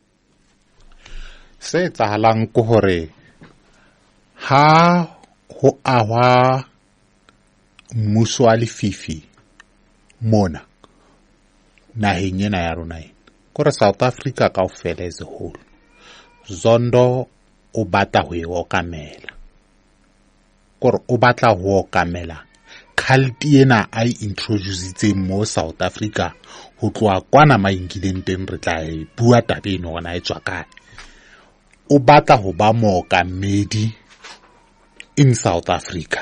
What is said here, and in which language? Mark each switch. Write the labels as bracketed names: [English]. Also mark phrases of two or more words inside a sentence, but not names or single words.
[Southern Sotho] se tsahalang ko hore ha ho ahwa mmuso wa lefifi mona naheng ena ya rona kore South Africa kaofela [English] as a whole [Southern Sotho] Zondo o batla ho e okamela kore o batla ho okamela cult ena a introduce mo South Africa ho tloa kwana maingileng teng re tla e bua tabeng ona e tswa kae o batla ho ba mookamedi in South Africa